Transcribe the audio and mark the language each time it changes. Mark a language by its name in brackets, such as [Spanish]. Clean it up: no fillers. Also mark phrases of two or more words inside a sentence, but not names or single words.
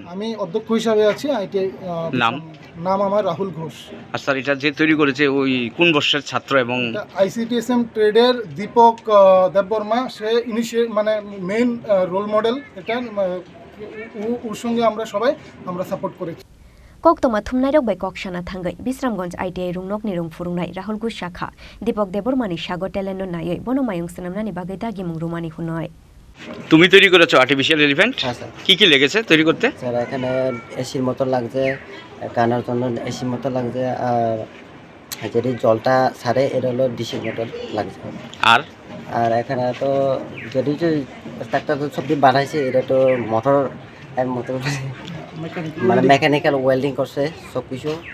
[Bangla] আমি অধ্যক্ষ হিসাবে আছি ITI। নাম আমার রাহুল ঘোষ। আর স্যার, এটা যে তৈরি করেছে ওই কোন বর্ষের ছাত্র? এবং ICTSM ট্রেডের দীপক দেববর্মা, সে মানে [English] main role model. [Bangla] এটা ওর সঙ্গে আমরা সবাই সাপোর্ট করেছি। [Kok Borok] Koktoma thumnairok bai kokshana thangai Bisramganj ITI rungnok ni rung furungnai Rahul Ghosh shakha Dipok Debormani sago talent nayoi bono mayung snamnani bagai dagi mungrumani hunoi। [Bangla] তুমি তৈরি করেছো [English] artificial elephant? [Bangla] হ্যাঁ স্যার। কি লেগেছে তৈরি করতে? স্যার, এখানে এসির মতো লাগছে, কানার জন্য এসির মতো লাগছে, আর যদি জলটা ছাড়ে এটা হলো ডিসির মতো লাগছে। আর এখানে তো যদি একটা তো সবজি বানাইছে, এটা তো মোটর মানে [English] mechanical welding [Bangla] করছে সব কিছু।